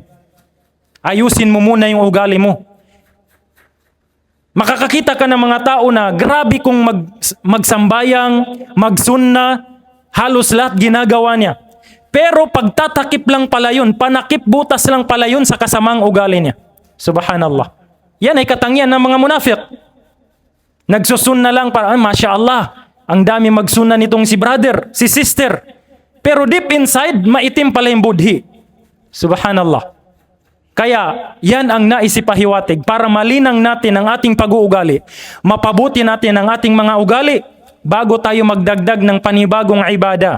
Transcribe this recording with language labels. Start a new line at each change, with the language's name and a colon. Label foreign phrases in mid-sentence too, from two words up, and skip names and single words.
Filipino: Ayusin mo muna yung ugali mo. Makakakita ka ng mga tao na grabe kung magsambayang, magsunna, halos lahat ginagawa niya. Pero pagtatakip lang pala yun, panakip butas lang pala yun sa kasamang ugali niya. Subhanallah. Yan ay katangian ng mga munafik. Nagsusunna lang para,
Arabic: ما شاء الله,
Filipino: ang dami magsunna nitong si brother, si sister. Pero
English: deep inside,
Filipino: maitim pala yung budhi. Subhanallah. Kaya yan ang naisipahiwatig para malinang natin ang ating pag-uugali. Mapabuti natin ang ating mga ugali bago tayo magdagdag ng panibagong ibada.